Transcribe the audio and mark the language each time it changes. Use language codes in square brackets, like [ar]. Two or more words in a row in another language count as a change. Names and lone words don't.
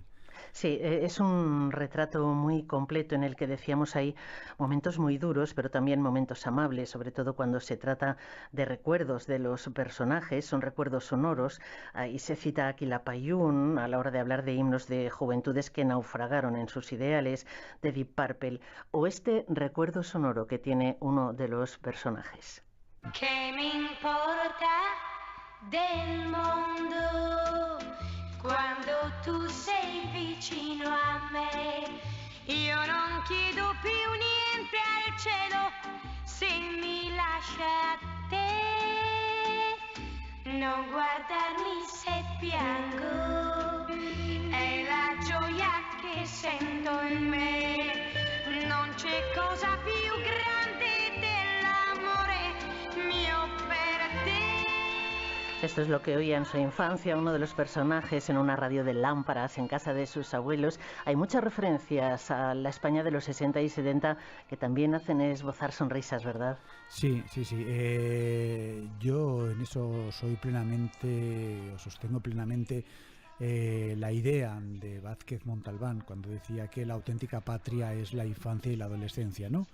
[es] Sí, es un retrato muy completo en el que decíamos hay momentos muy duros, pero también momentos amables, sobre todo cuando se trata de recuerdos de los personajes, son recuerdos sonoros. Ahí se cita a Quilapayún a la hora de hablar de himnos de juventudes que naufragaron en sus ideales, de Deep Purple, o este recuerdo sonoro que tiene uno de los personajes. [it] ¿Qué me importa del mondo quando tu sei vicino a me? Io non chiedo più niente al cielo se mi lascia a te. Non guardarmi se piango, è la gioia che sento in me. Non c'è cosa più grande dell'amore mio per te. [es] Esto es lo que oía en su infancia uno de los personajes en una radio de lámparas en casa de sus abuelos. Hay muchas referencias a la España de los 60 y 70 que también hacen esbozar sonrisas, ¿verdad? Sí. Yo en eso sostengo plenamente la idea de Vázquez Montalbán cuando decía que la auténtica patria es la infancia y la adolescencia, ¿no?